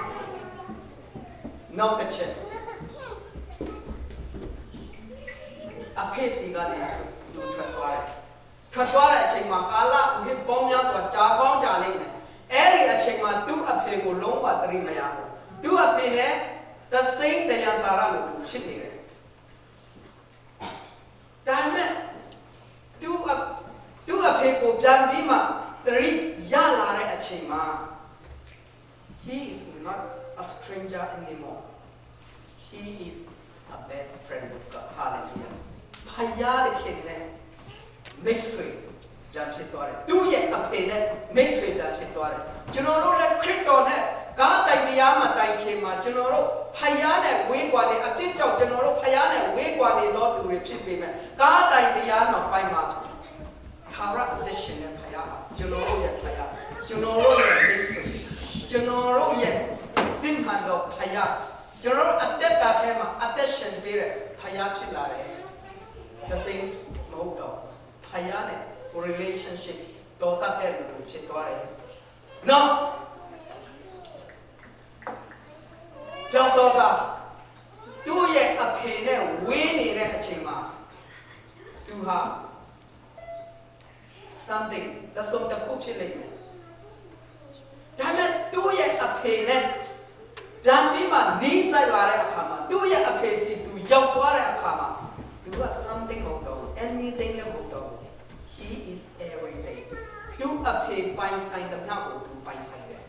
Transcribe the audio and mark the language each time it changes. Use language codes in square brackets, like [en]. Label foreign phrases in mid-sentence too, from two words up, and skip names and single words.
[my] နောက်တစ်ချက်အဖေစီကနေသူထွက်သွားတဲ့အချိန်မှာကာလနှစ်ပေါင်းများစွာကြာကောင်းကြာလိမ့်မယ်အဲ့ဒီအချိန်မှာသူ့အဖေကိုလုံးဝသတိမရဘူးသူ့အဖေနဲ့ [en] the same [my] တရားစာရလို့သူဖြစ်နေတယ်ဒါပေမဲ့သူ့အဖေကိုပြန်ပြီးမှသတိရလာတဲ့အ ချိန်မှာ [en] he is not a stranger anymore he is a best friend with God hallelujah [my] ဖယားတဲ့ခင်နဲ့မိတ်ဆွေပြန်ဖြစ်သွားတယ်သူ့ရဲ့အဖေနဲ့မိတ်ဆွေပြန်ဖြစ် သွားတယ်ကျွန်တော်တို့လည်းခရစ်တော်နဲ့ကားတိုင်တရားမှာတိုင်ခင်မှာကျွန်တော်တို့ဖယားနဲ့ဝေးကွာနေအပြစ်ကြော င့်ကျွန်တော်တို့ဖယားနဲ့ဝေးကွာနေသောသူတွေဖြစ်ပေမဲ့ကားတိုင်တရားနောက်ပိုင်းမှာထာဝရအသက်ရှင်တဲ့ဖယားကျွန်တော်တို့ရဲ့ဖယားကျွန်တော်တို့ရဲ့မိတ်ဆွေကျွန်တော်တို့ရဲ့စင်ဟန်တော်ဖယားကျွန်တော်တို့အသက်တာထဲမှာအသက်ရှင်ပေးတဲ့ဖယားဖြစ်လာတယ် [en] the same [my] မဟုတ်တော့ဖယားနဲ့ relationship တော်စတဲ့လူတွေဖြစ်သွားတယ်နော် ကြောက်တော့ကသူ့ရဲ့အဖေနဲ့ဝေးနေတဲ့အချိန်မှာသူဟာ something သစုံတစ်ခုဖြစ်လိမ့်မယ်ဒါပေမဲ့သူ့ရဲ့အဖေနဲ့ဗြဟ္မီမှာနီးဆိုင်လာတဲ့အခါမှာသူ့ရဲ့အဖေစီသူရောက်သွားတဲ့အခါမှာသူက something မဟုတ်တော့ anything လည်းမဟုတ်တော့ [en] he is everything [my] သူ့အဖေပိုင်ဆိုင်တဲ့နောက်ကိုသူပိုင်ဆိုင်